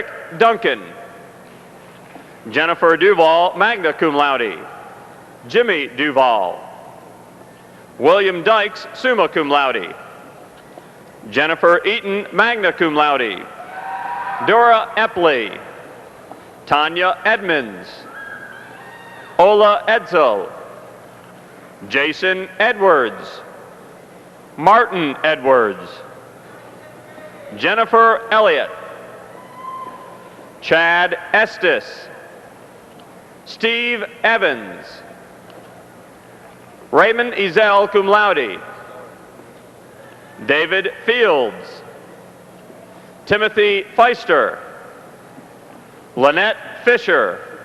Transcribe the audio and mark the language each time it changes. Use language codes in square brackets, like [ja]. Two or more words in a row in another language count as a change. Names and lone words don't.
[en] Duncan, Jennifer Duval, [la] magna cum laude, [en] Jimmy Duval, William Dykes, [la] summa cum laude, [en] Jennifer Eaton, [la] magna cum laude, [en] Dora Epley, Tanya Edmonds, Ola Edsel, Jason Edwards, Martin Edwards, Jennifer Elliott, Chad Estes, Steve Evans, Raymond Ezel, [la] cum laude, [en] David Fields, Timothy Feister, Lynette Fisher,